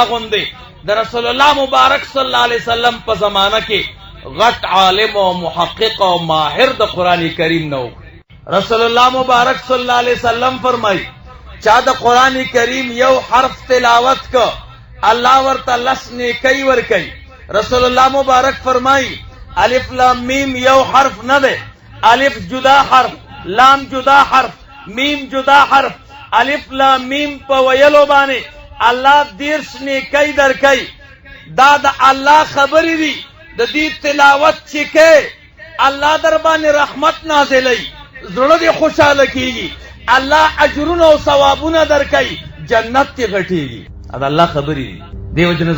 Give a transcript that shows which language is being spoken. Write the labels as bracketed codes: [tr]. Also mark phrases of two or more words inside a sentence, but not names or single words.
[ps] غوندې د رسول الله مبارک [ar] صلی الله علیه وسلم [ps] په زمانه کې غټ عالم او محقق او ماهر د قرآن کریم نه و رسول الله مبارک [ar] صلی الله علیه وسلم [ps] فرمایي چا د قرآن کریم یو حرف تلاوت که الله ورته 10 نیکۍ ورکوي رسول الله مبارک فرمایي [ar] الف لام میم [ps] یو حرف نه دی الف جدا حرف لام جدا حرف میم جدا حرف [ar] الف لام میم [ps] په ویلو باندې الله 10 نیکۍ درکوي دا د الله خبرې دي د دې تلاوت چې کوې الله در باندې رحمت نازلوي زړه دې خوشحاله کېږي الله اجرونه او ثوابونه درکوي جنت کې غټېږي دا الله خبرې دي دې وجه نه